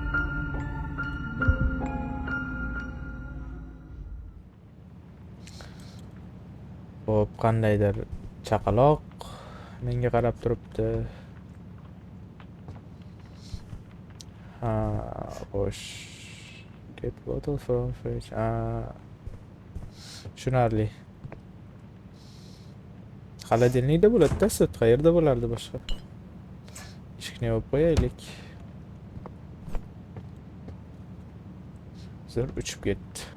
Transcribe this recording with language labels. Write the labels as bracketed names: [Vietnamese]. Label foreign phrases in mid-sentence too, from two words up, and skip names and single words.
[Uzbek] Hop, qandaydir chaqaloq menga qarab turibdi. Xo'sh. [English] Get bottle from fridge. [Uzbek] Tushunarli. Xolodilnikda bo'ladi-da, sut qayerda bo'lardi boshqa? Eshikni yopib qo'yaylik. Zo'r uchib ketdi.